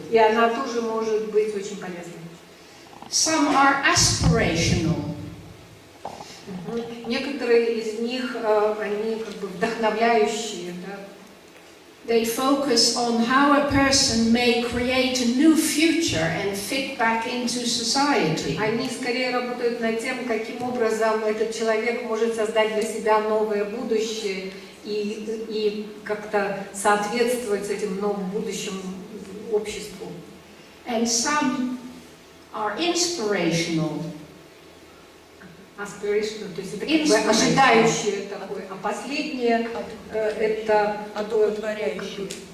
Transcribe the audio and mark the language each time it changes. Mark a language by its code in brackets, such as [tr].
[ru] И она тоже может быть очень полезной. [en] Some are aspirational. [ru] Некоторые из них, они как бы вдохновляющие, да. [en] They focus on how a person may create a new future and fit back into society. [ru] Они скорее работают над тем, каким образом этот человек может создать для себя новое будущее и как-то соответствовать этим новым будущим обществу. [en] And some are inspirational. [ru] Aspiration, то есть это как бы ожидающее такое, а последнее это одухотворяющее.